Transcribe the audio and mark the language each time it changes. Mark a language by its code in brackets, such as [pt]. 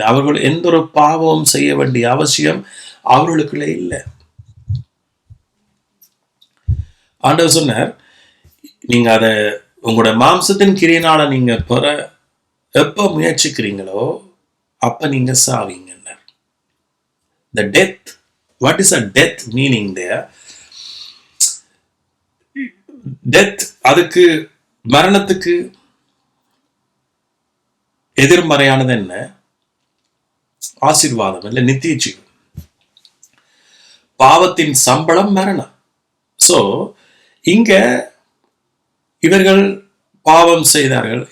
[ta] அவர்கள் எந்த ஒரு பாவமும் செய்ய வேண்டிய அவசியம் அவர்களுக்குள்ள இல்லை. ஆண்டவர் சொன்னார், நீங்க அதை உங்களோட மாம்சத்தின் கிரியினால நீங்க பெற எப்ப முயற்சிக்கிறீங்களோ அப்ப நீங்க சாவீங்க. [en] The death, what is a death meaning there? [ta] Death, அதுக்கு மரணத்துக்கு எதிர்மறையானது என்ன? ஆசீர்வாதம் இல்லை, நித்திய ஜீவன். பாவத்தின் சம்பளம் மரணம். சோ இங்க இவர்கள் பாவம் செய்தார்கள்.